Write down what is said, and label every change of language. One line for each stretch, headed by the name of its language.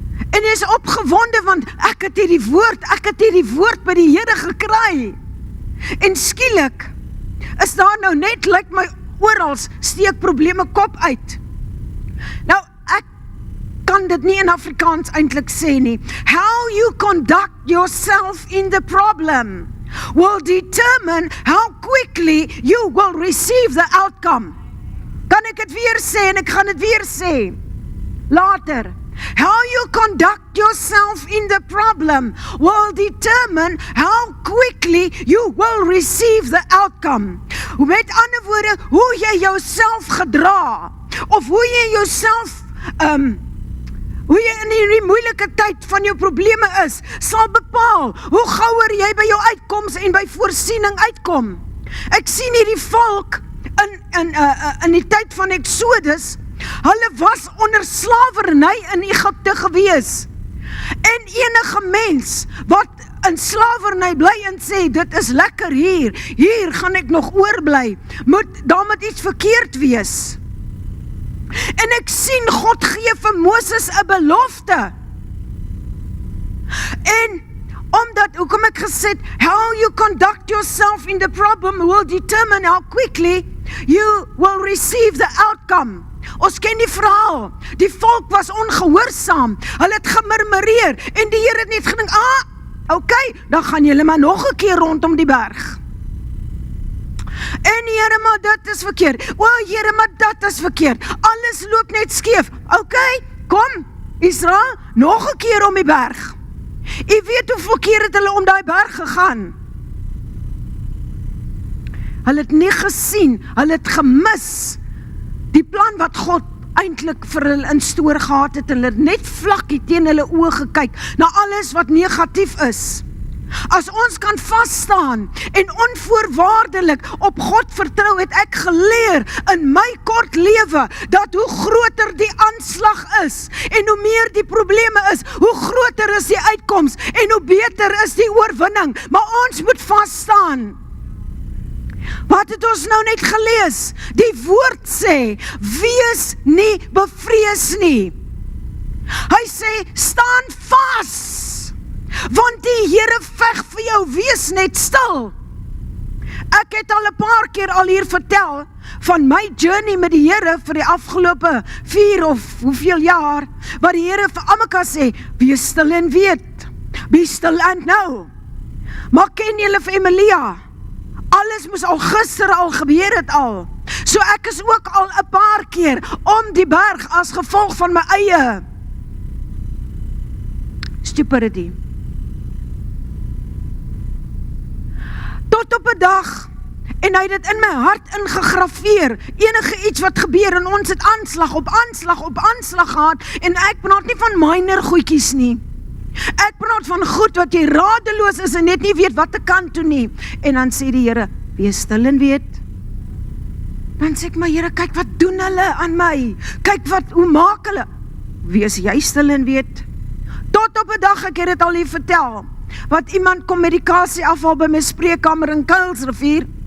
Afrikaans: En jy is opgewonde, want ek het hierdie woord by die Here gekry. En skielik is daar nou net, lyk my orals, steek probleme kop uit. Nou, ek kan dit nie in Afrikaans eintlik sê nie.
English: How you conduct yourself in the problem will determine how quickly you will receive the outcome.
Afrikaans: Kan ek het weer sê en ek gaan het weer sê later.
English: How you conduct yourself in the problem will determine how quickly you will receive the outcome.
Afrikaans: Met ander woorde, hoe jy jouself gedra, of hoe jy jouself, hoe jy in die moeilike tyd van jou probleme is, sal bepaal hoe gouer jy by jou uitkoms en by voorsiening uitkom. Ek sien hierdie volk in die tyd van Exodus, hulle was onder slawerny in Egypte gewees. En enige mens wat in slawerny bly en sê, dit is lekker hier gaan ek nog oorbly, daar moet iets verkeerd wees. En ek sien God gee vir Moses 'n belofte. En omdat, hoekom ek gesê,
English: how you conduct yourself in the problem will determine how quickly you will receive the outcome.
Afrikaans: Ons ken die verhaal, die volk was ongehoorsaam, hulle het gemurmureer, en die Here het net gedink, okay, dan gaan julle maar nog 'n keer rondom die berg. En Here, maar dit is verkeerd, Here, maar dat is verkeerd, alles loop net skeef, okay, kom, Israel, nog 'n keer om die berg. U weet hoeveel keer het hulle om die berg gegaan? Hulle het nie gesien, hulle het gemis, die plan wat God eintlik vir hulle in stoor gehad het, hulle het net vlakkie teen hulle oë gekyk, na alles wat negatief is. As ons kan vasstaan en onvoorwaardelik op God vertrou, het ek geleer in my kort lewe, dat hoe groter die aanslag is, en hoe meer die probleme is, hoe groter is die uitkoms, en hoe beter is die oorwinning, maar ons moet vasstaan. Wat het ons nou net gelees? Die woord sê, wees nie bevrees nie. Hy sê, staan vas, want die Here veg vir jou, wees net stil. Ek het al 'n paar keer al hier vertel, van my journey met die Here, vir die afgelope 4 of hoeveel jaar, wat die Here vir almekaar sê, wees stil en weet,
English: be still and know.
Afrikaans: Maar ken julle vir Emilia? Alles moes al gister al gebeur het al. So ek is ook al 'n paar keer om die berg as gevolg van my eie stupidity. Tot op 'n dag, en hy het dit in my hart ingegraveer, enige iets wat gebeur, en ons het aanslag op aanslag op aanslag gehad, en ek praat nie van minor goedjies nie. Ek praat van goed wat jy radeloos is en net nie weet wat te kan toe nie. En dan sê die Here, wees stil en weet. Dan sê ek, maar Here, kyk wat doen hulle aan my. Kyk hoe maak hulle. Wees jy stil en weet. Tot op 'n dag, ek het dit al hier vertel, wat iemand kom medikasie afhaal by my spreekkamer in Kuilsrivier.